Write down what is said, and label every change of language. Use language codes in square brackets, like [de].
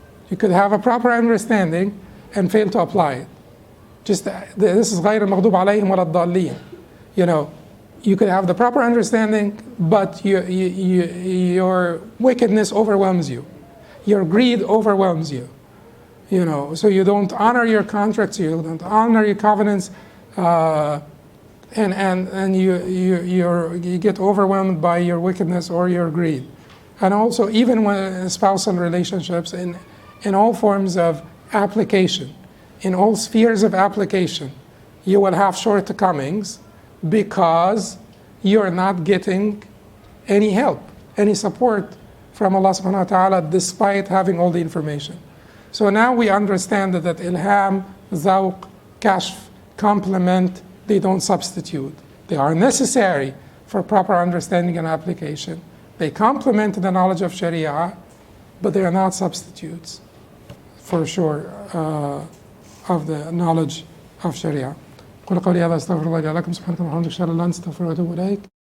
[en] You could have a proper understanding and fail to apply it. Just this is [ar] غير المغضوب عليهم ولا الضالين. [en] You could have the proper understanding, but your wickedness overwhelms you. Your greed overwhelms you. So you don't honor your contracts, you don't honor your covenants, and you get overwhelmed by your wickedness or your greed. And also, even when spousal relationships, in all forms of application, in all spheres of application, you will have shortcomings because you're not getting any help, any support from Allah subhanahu wa ta'ala despite having all the information. So now we understand that ilham, zawq, kashf, complement, they don't substitute. They are necessary for proper understanding and application. They complement the knowledge of Sharia, but they are not substitutes, for sure, of the knowledge of Sharia. [ar] قل قولي هذا استغفر الله لي ولكم سبحانك اللهم وبحمدك اشهد ان لا اله الا انت استغفرك واتوب اليك